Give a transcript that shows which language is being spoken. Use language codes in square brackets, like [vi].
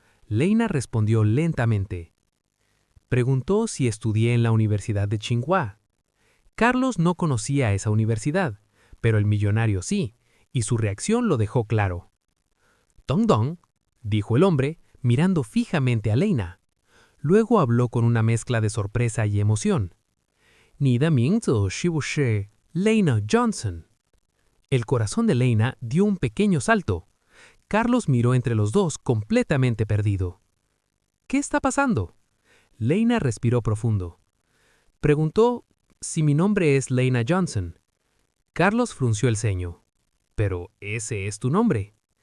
[es] Lena respondió lentamente. Preguntó si estudié en la Universidad de Tsinghua. Carlos no conocía esa universidad, pero el millonario sí, y su reacción lo dejó claro. «Dong dong», dijo el hombre, mirando fijamente a Lena. Luego habló con una mezcla de sorpresa y emoción. [zh] 你的名字是不是 Lena Johnson? [es] El corazón de Lena dio un pequeño salto. Carlos miró entre los dos completamente perdido. ¿Qué está pasando? Lena respiró profundo. Preguntó si mi nombre es Lena Johnson. Carlos frunció el ceño. «¿Pero ese es tu nombre?»